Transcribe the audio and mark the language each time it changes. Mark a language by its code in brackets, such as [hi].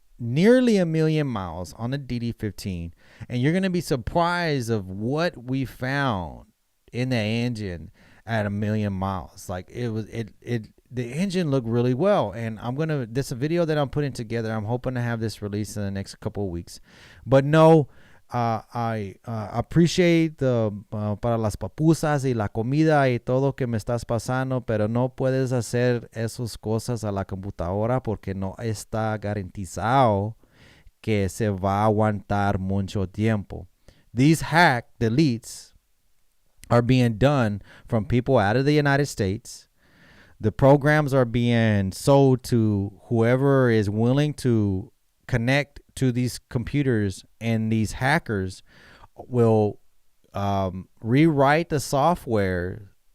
[en] nearly 1,000,000 miles on the DD15, and you're going to be surprised of what we found in the engine at 1,000,000 miles. Like the engine looked really well, and this is a video that I'm putting together. I'm hoping to have this released in the next couple of weeks. But no, I appreciate [es] para las papusas y la comida y todo que me estás pasando, pero no puedes hacer esas cosas a la computadora porque no está garantizado que se va a aguantar mucho tiempo. [en] These hack deletes are being done from people out of the United States. The programs are being sold to whoever is willing to connect to these computers, and these hackers will rewrite the software.